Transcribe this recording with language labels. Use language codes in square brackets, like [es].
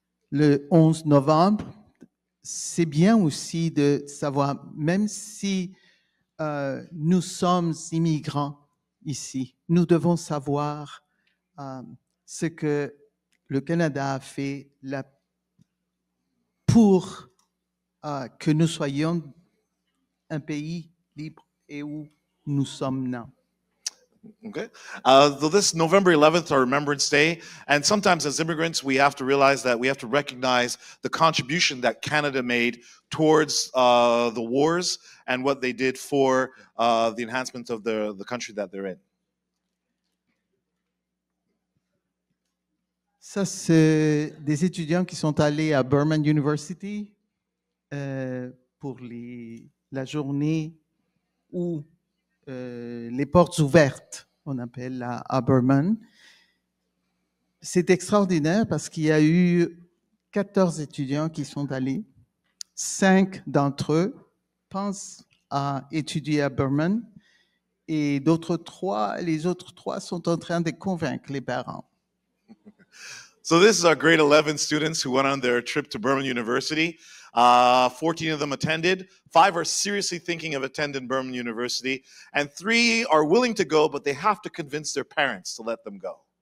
[fr] Le 11 novembre, c'est bien aussi de savoir, même si nous sommes immigrants ici, nous devons savoir ce que le Canada a fait là pour que nous soyons un pays libre et où nous sommes nés. [en] Okay. So this November 11th, our Remembrance Day, and sometimes as immigrants, we have to realize that we have to recognize the contribution that Canada made towards the wars and what they did for the enhancement of the country that they're in. [fr] Ça, c'est des étudiants qui sont allés à Burman University pour la journée où les portes ouvertes, on appelle à Burman. C'est extraordinaire parce qu'il y a eu 14 étudiants qui sont allés. 5 d'entre eux pensent à étudier à Burman et les autres 3 sont en train de convaincre les parents. [en] So this is our grade 11 students who went on their trip to Burman University. 14 of them attended. 5 are seriously thinking of attending Burman University. And 3 are willing to go, but they have to convince their parents to let them go.